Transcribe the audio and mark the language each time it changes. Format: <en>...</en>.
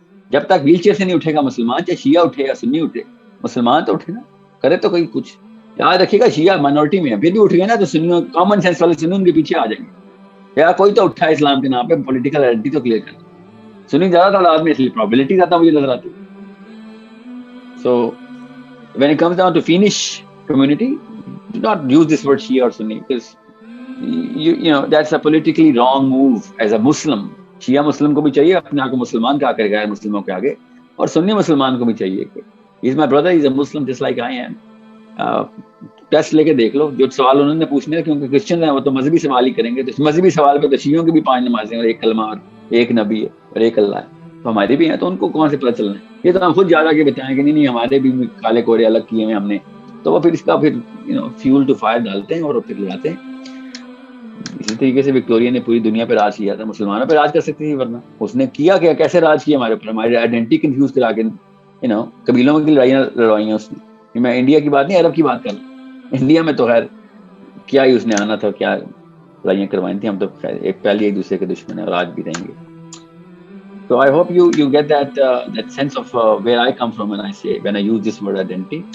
<ur>جب تک wheel chair سے نہیں اٹھے گا مسلمان, چاہے شیعہ اٹھے یا سنی اٹھے, مسلمان تو اٹھے نا, کرے تو کوئی کچھ. یاد رکھیے گا شیعہ مائنورٹی میں ہے, پھر بھی اٹھ گئے نا تو سنیوں کامن سینس والے سنی ان کے پیچھے آ جائیں گے. یا کوئی تو اٹھا ہے اسلام کے نام پہ, پولیٹیکل آئیڈینٹی تو کلیئر کرنا. سنی زیادہ تعداد میں, اس لیے پرابلٹی زیادہ مجھے نظر آتی.</ur> <en>So when it comes down to Finnish community, do not use this word Shia or Sunni, because you know that's a politically wrong move as a Muslim.</en> <ur>شیعہ مسلم کو بھی چاہیے اپنے آپ کو مسلمان کہا کرے گا مسلموں کے آگے, اور سنی مسلمان کو بھی چاہیے کہ</ur> <en>he's my brother, he's a Muslim just like I am.</en> <ur>Test لے کے دیکھ لو جو سوال انہوں نے پوچھنے, کیونکہ کرسچن ہیں وہ تو مذہبی سوال ہی کریں گے. تو مذہبی سوال پہ تو شیعوں کی بھی 5 نمازیں اور 1 کلمہ اور 1 نبی ہے اور 1 اللہ ہے, تو ہماری بھی ہیں, تو ان کو کون سے پتہ چلنا ہے؟ یہ تو ہم خود جا کے بتائیں کہ نہیں ہمارے بھی کالے کورے الگ کیے ہیں ہم نے, تو وہ پھر اس کا پھر فیول ٹو فائر ڈالتے ہیں اور پھر لگاتے ہیں. اسی طریقے سے وکٹوریا نے پوری دنیا پہ راج کیا تھا, مسلمانوں پہ راج کر سکتی تھی, ورنہ اس نے کیا کیا, کیسے راج کیا ہمارے اوپر, ہماری آئیڈینٹی کنفیوز کرا کے قبیلوں کی لڑائیاں لڑوائیاں اس نے. میں انڈیا کی بات نہیں, عرب کی بات کر رہا ہوں. انڈیا میں تو خیر کیا ہی اس نے آنا تھا, کیا لڑائیاں کروائیں تھیں. ہم تو پہلے ایک دوسرے کے دشمن ہیں اور آج بھی رہیں گے.</ur> <en>So I hope you get that sense of where I come from when I say, when I use this word identity.</en>